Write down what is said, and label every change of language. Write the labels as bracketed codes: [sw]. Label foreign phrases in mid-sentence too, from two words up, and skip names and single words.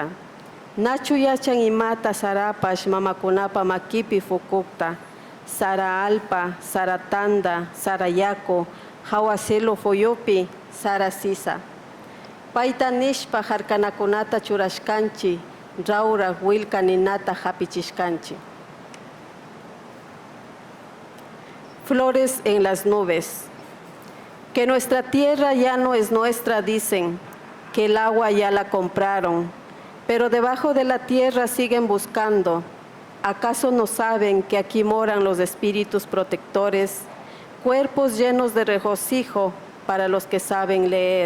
[qu] Nachu yachan imata sarapash mamakunapa makipi fukukta. Sara alpa, sara tanda, sara yako, hawaselo foyopi, sara sisa. Paita nishpa harkanakunata churashkanchi, raura wilka ninata hapichishkanchi. [es] Flores en las nubes. Que nuestra tierra ya no es nuestra, dicen, que el agua ya la compraron, pero debajo de la tierra siguen buscando. ¿Acaso no saben que aquí moran los espíritus protectores, cuerpos llenos de regocijo para los que saben leer?